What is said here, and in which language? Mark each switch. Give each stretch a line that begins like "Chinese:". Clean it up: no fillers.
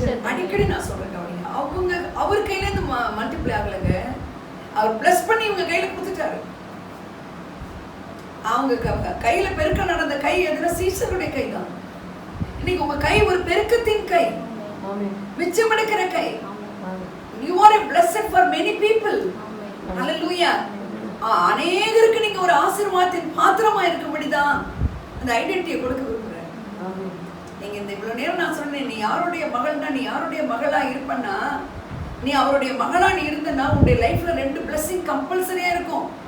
Tamil: அடிக்கடி நான் சொல்றேன் கவனிங்க. அவர் கையில இருந்து மல்டிப்ளை ஆகலங்க, அவர் பிளஸ் பண்ணி இவங்க கையில கொடுத்துட்டாரு. அவங்க கையில பெருக்க நடந்த கை எதுனா சீசருடைய கை தான். இன்னைக்கு உங்க கை ஒரு பெருக்கத்தின் கை, மிச்சம் எடுக்கிற கை.
English: You are a blessed for many people. Hallelujah.
Tamil: அநேகருக்கு நீங்க ஒரு ஆசீர்வாதத்தின் பாத்திரமா இருக்கும்படிதான் அந்த ஐடென்டிட்டியை கொடுக்க விரும்புறேன். நீங்க இந்த இவ்வளவு நேரம் நான் சொன்னேன், நீ யாருடைய மகள்னா, நீ யாருடைய மகளா இருப்பன்னா, நீ அவருடைய மகளா நீ இருந்தனா உன்னுடைய லைஃப்ல 2 blessing கம்பல்சரியா இருக்கும்.